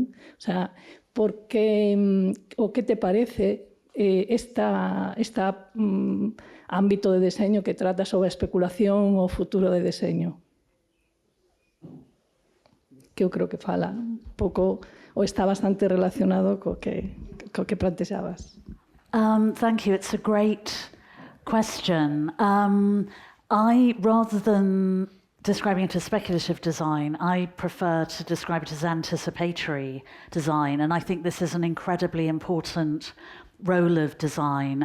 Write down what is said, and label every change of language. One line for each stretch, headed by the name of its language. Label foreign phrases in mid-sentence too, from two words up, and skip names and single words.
Spanish: O sea,
Galician: porque o que te parece ámbito de deseño que trata sobre a especulación ou o futuro de deseño? Que eu creo que fala un pouco, ou está bastante relacionado co que plantexabas.
English: Thank you. It's a great question. Rather than describing it as speculative design, I prefer to describe it as anticipatory design, and I think this is an incredibly important role of design.